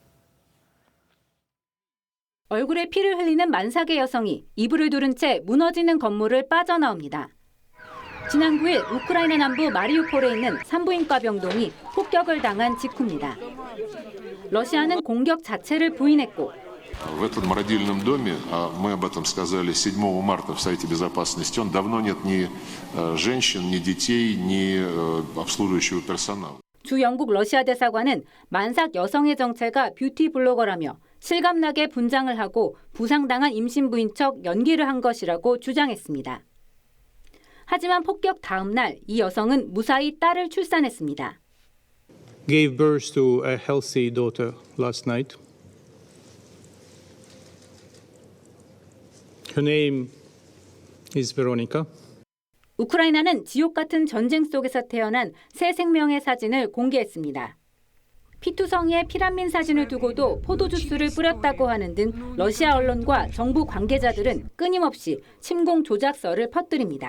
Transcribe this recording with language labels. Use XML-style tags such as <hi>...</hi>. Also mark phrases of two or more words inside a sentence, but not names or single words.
<ko>얼굴에 피를 흘리는 만삭의 여성이 이불을 두른 채 무너지는 건물을 빠져나옵니다. 지난 9일 우크라이나 남부 마리우폴에 있는 산부인과 병동이 폭격을 당한 직후입니다. 러시아는 공격 자체를 부인했고</ko> <ru>В этом родильном доме, мы об этом сказали 7 марта в Совете Безопасности, он давно нет ни женщин, ни детей, ни обслуживающего персонала.</ru> <ko>주 영국 러시아 대사관은 만삭 여성의 정체가 뷰티 블로거라며 실감나게 분장을 하고 부상당한 임신부인 척 연기를 한 것이라고 주장했습니다. 하지만 폭격 다음 날 이 여성은 무사히 딸을 출산했습니다.</ko> <en>Gave birth to a healthy daughter last night. Her name is Veronica.</en> <ko>우크라이나는 지옥 같은 전쟁 속에서 태어난 새 생명의 사진을 공개했습니다. 피투성이의 피란민 사진을 두고도 포도주스를 뿌렸다고 하는 등 러시아 언론과 정부 관계자들은 끊임없이 침공 조작설을 퍼뜨립니다.</ko>